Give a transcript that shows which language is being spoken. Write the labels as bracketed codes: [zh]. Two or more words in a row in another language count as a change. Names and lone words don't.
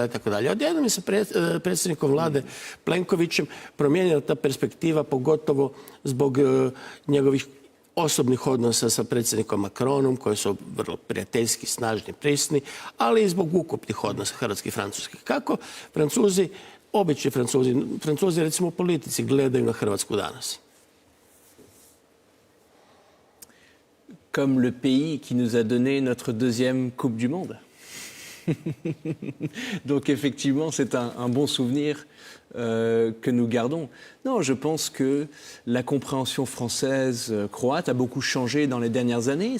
[hr] Odjednom je se predsjednikom vlade Plenkovićem promijenila ta perspektiva, pogotovo zbog njegovih osobnih odnosa sa predsjednikom Macronom, koji su vrlo prijateljski, snažni, prisni, ali i zbog ukupnih odnosa hrvatskih i francuskih. Kako Francuzi, obični Francuzi recimo u politici, gledaju na Hrvatsku danas? [fr] Comme le pays qui nous a donné notre deuxième Coupe du Monde. Donc effectivement, c'est un bon souvenir que nous gardons. Non, je pense que la compréhension française croate a beaucoup changé dans les dernières années.